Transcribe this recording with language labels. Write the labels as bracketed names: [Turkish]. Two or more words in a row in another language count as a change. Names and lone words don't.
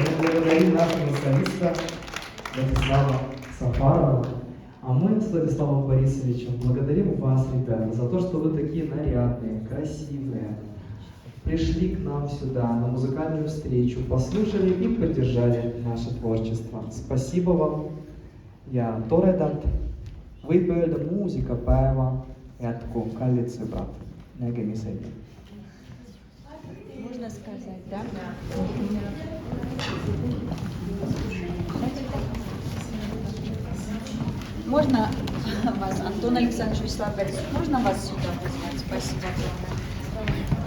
[Russian] Мы благодарим нашего солиста Владислава Сафарова. А мы с Владиславом Борисовичем благодарим вас, ребята, за то, что вы такие нарядные, красивые. Пришли к нам сюда на музыкальную встречу, послушали и поддержали наше творчество. Спасибо вам. [Estonian] Ja toredalt. Võib öelda muusikapäeva jätku, kallid sõbrad. Nägemiseni. [Russian] Можно сказать, да? Можно вас, Антон Александрович, Вячеслав Борисович, можно вас сюда вызвать? Спасибо огромное.